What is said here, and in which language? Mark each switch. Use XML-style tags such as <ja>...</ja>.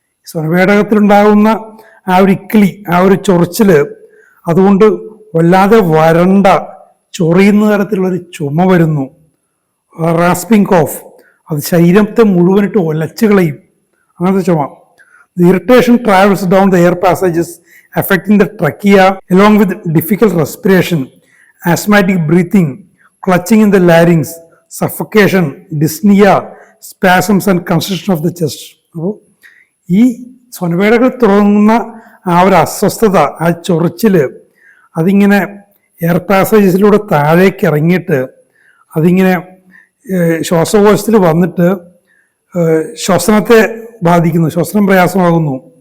<ml>സ്വനപേടകത്തിലുണ്ടാകുന്ന ആ ഒരു ഇക്കിളി, ആ ഒരു ചൊറിച്ചിൽ, അതുകൊണ്ട് വല്ലാതെ വരണ്ട ചൊറിയുന്ന തരത്തിലുള്ളൊരു ചുമ വരുന്നു. റാസ്പിംഗ് കോഫ്, അത് ശരീരത്തെ മുഴുവനിട്ട് ഒലച്ചു കളയും, അങ്ങനത്തെ ചുമ.</ml> <en>The irritation travels down the air passages, affecting the trachea, along with difficult respiration, asthmatic breathing, clutching in the larynx, suffocation, dyspnea, spasms and constriction of the chest.</en> <ml>അപ്പോൾ ഈ സ്വനപേടകൾ തുടങ്ങുന്ന ആ ഒരു അസ്വസ്ഥത, ആ ചൊറിച്ചിൽ, അതിങ്ങനെ എയർ പാസേജസിലൂടെ താഴേക്ക് ഇറങ്ങിയിട്ട് അതിങ്ങനെ ശ്വാസകോശത്തിൽ വന്നിട്ട് ശ്വസനത്തെ ബാധിക്കുന്നു, ശ്വസനം പ്രയാസമാകുന്നു.</ml>